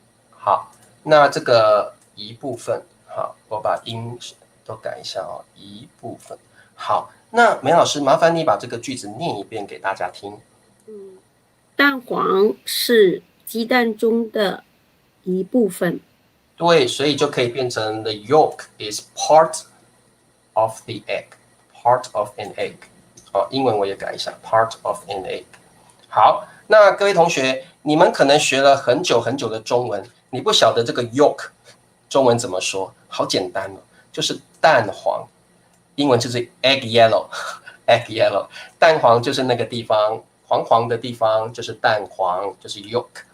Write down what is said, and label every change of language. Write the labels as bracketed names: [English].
[Chinese] 好，那这个一部分，好，我把音都改一下一部分。好，那梅老师，麻烦你把这个句子念一遍给大家听。蛋黄是鸡蛋中的一部分。对，所以就可以变成 [English] the yolk is part of the egg, part of an egg。 [Chinese] 英文我也改一下 ， [English] part of an egg。 [Chinese] 好，那各位同学，你们可能学了很久很久的中文，你不晓得这个 yolk 中文怎么说？好简单就是蛋黄，英文就是 [English] egg yellow，egg yellow， [Chinese] 蛋黄就是那个地方，黄黄的地方就是蛋黄，就是 yolk。